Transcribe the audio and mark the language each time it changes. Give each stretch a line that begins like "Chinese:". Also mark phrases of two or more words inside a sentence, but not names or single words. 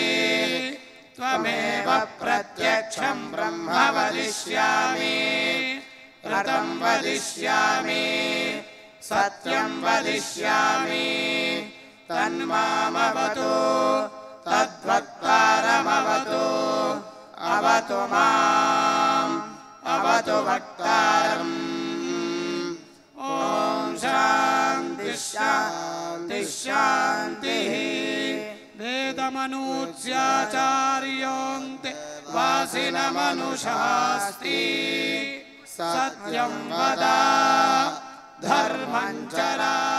Sanskrit: త్వమేవ ప్రత్యక్షం బ్రహ్మ వదిష్యామి. ఋతం వదిష్యామి. సత్యం వదిష్యామి. తన్మామవతు. తద్వక్తారమవతు. అవతు మాం. अवतु वक्तारम् ॐ शान्ति शान्ति शान्तिः वेदमनूच्याचार्योऽन्ते वासिनमनुशास्ति सत्यं वद धर्मं चरा